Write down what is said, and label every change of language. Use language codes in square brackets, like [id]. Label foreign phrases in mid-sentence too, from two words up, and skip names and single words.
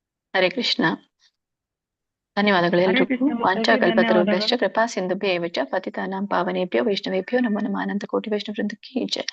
[sa] ಹರೇ ಕೃಷ್ಣ. ಧನ್ಯವಾದಗಳು ಹರೇ [kn] ಎಲ್ರಿಗೂ. ಕೃಷ್ಣ ಮಾತಾಜಿ, [sa] ವಾಂಚಾಕಲ್ಪತರುಭ್ಯಶ್ಚ [kn] ಧನ್ಯವಾದಗಳು. [sa] ಕೃಪಾ ಸಿಂಧುಭ್ಯೇವ ಚ ಪತಿತಾನಾಂ ಪಾವನೇಭ್ಯೋ ವೈಷ್ಣವೇಭ್ಯೋ ನಮೋ ನಮಃ. [kn] ಅನಂತ ಕೋಟಿ ವೈಷ್ಣವ ವೃಂದಕ್ಕೆ ಜೈ.